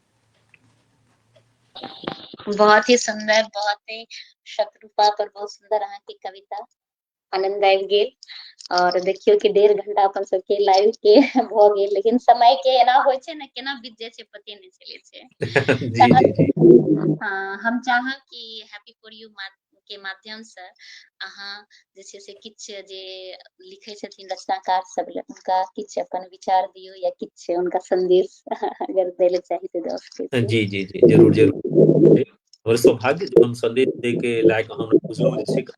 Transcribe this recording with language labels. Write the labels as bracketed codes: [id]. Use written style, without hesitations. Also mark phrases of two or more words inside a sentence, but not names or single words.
[mai] बहुत ही सुंदर, बहुत ही शत्रुपा पर बहुत सुंदर अहाँ की कविता। आनंद आबि गेल। और देखियो कि 1.5 घंटा अपन सबके लाइव के भ गेल, लेकिन समय के एना होइ छै ने, केना बीत जाय छै पते नहीं चले छै। जी जी जी। हाँ, हम चाहब कि हैप्पी फॉर यू के माध्यम से अहाँ जे छै से किछ जे लिखै छथिन रचनाकार सब ले, उनका किछ अपन विचार दियौ या किछ उनका संदेश अगर दै ले चाही तऽ दऽ सकै छी। जी जी जी जरूर जरूर। हमर सौभाग्य जे हम संदेश दे के लायक अहाँ हमरा बुझलू जे छै।